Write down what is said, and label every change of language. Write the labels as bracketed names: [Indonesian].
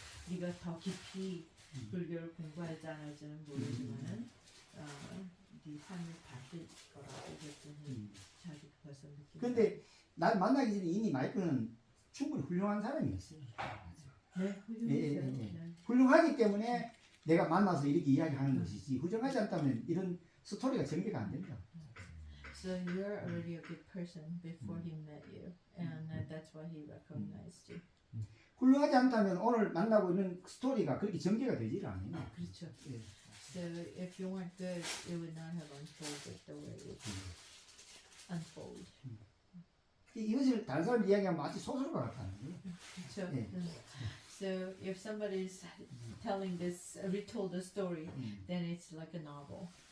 [Korean] 네가 더 깊이 불교를 공부하지 않을지는 모르지만은 네 삶이 바뀔 거라고 그랬더니 자기 벌써 느낀다. 근데 날 만나기 전에 이미 마이크는 충분히 훌륭한 사람이었어요. 네, 훌륭했어요. 예. 네. 훌륭하기 때문에 내가 만나서 이렇게 이야기하는 것이지 훌륭하지 않다면 이런 스토리가 전개가 안 된다. [English] So you're already a good person before he met you, and that's why he recognized you. [Korean] 훌륭하지 않다면 오늘 만나고 있는 스토리가 그렇게 전개가 되질 않아요. 그렇죠. 예. [English] So if you weren't good, it would not have unfolded the way it unfold. [Korean] 이것을 다른 사람 이야기하면 마치 소설과 같다는 거예요. 그렇죠. 예. [English] So if somebody's telling this, retold the story, then it's like a novel.